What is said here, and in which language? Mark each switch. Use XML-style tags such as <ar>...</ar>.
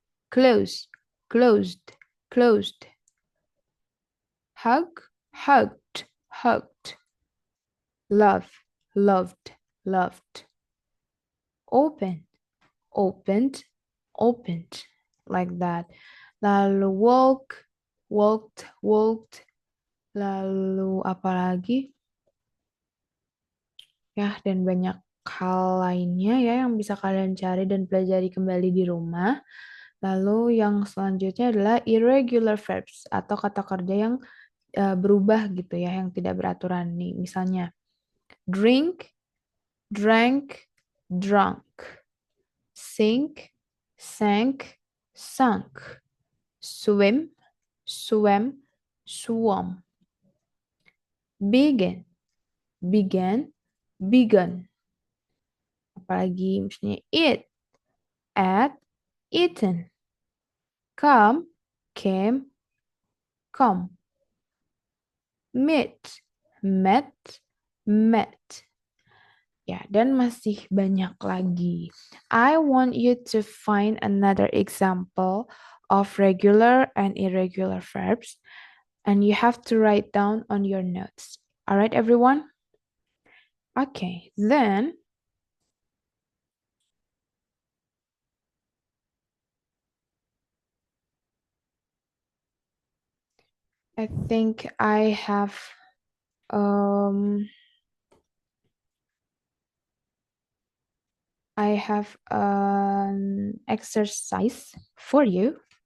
<en>Close, closed, closed. Hug, hugged, hugged. Love, loved, loved. Open, opened, opened. Like that.</en> <id>Lalu</id> <en>walk, walked, walked.</en> <id>Lalu apa lagi? Ya, dan banyak hal lainnya ya yang bisa kalian cari dan pelajari kembali di rumah. Lalu yang selanjutnya adalah irregular verbs atau kata kerja yang berubah gitu ya, yang tidak beraturan nih. Misalnya</id> <en>drink, drank, drunk. Sink, sank, sunk. Swim, swam, swam. Begin, began, begun.</en> <id>Apalagi misalnya</id> <en>eat, ate, eaten. Come, came, come. Meet, met, met.</en> <id>Ya, dan masih banyak lagi.</id> <en>I want you to find another example of regular and irregular verbs And you have to write down on your notes. All right, everyone? Okay, then I think um I have an exercise for you.</en>